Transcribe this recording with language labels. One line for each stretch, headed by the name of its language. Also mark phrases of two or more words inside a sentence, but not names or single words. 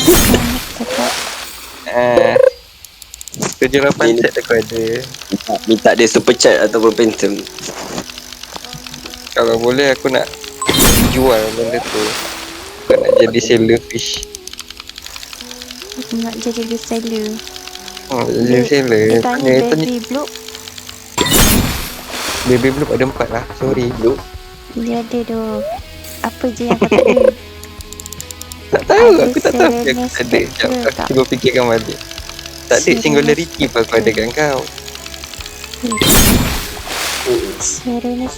Malay: 7-8 set aku ada. Minta dia super chat ataupun phantom. Kalau boleh aku nak jual benda tu. Aku nak jadi
English: seller fish.
Malay: Nak jadi reseller. Jadi seller. Dia tanya baby bloop. Baby bloop ada 4 lah. Sorry. Dulu. Dia ada tu. Apa je yang kau tak ada? Tak tahu. Ada Aku tak tahu. Aku Serenus tak ada. Sekejap, Spectre aku tak? cuba fikirkan balik. Tak ada Serenus singularity pun aku ada kat kau. Serenus.